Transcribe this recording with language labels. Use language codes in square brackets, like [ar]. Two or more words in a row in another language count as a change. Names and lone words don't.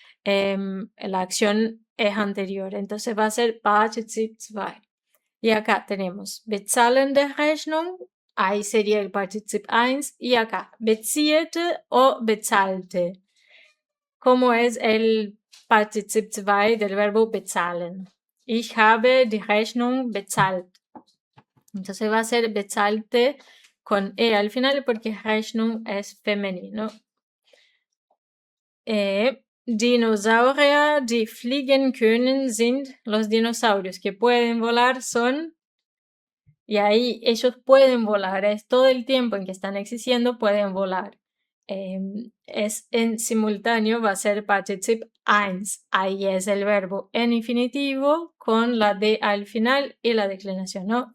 [es] La acción es anterior, entonces va a ser Partizip 2. Y acá tenemos [de] bezahlende Rechnung, [es] ahí sería el Partizip 1, y acá bezielte o bezahlte. ¿Cómo es el Partizip 2 del verbo bezahlen? [de] Ich habe die Rechnung bezahlt. [es] Entonces va a ser bezahlte con E al final porque Rechnung es femenino. [de] Dinosaurier, die fliegen können, sind [es] los dinosaurios que pueden volar son, y ahí ellos pueden volar, es todo el tiempo en que están existiendo, pueden volar. Es en simultáneo, va a ser Partizip 1, ahí es el verbo en infinitivo con la D al final y la declinación, ¿no?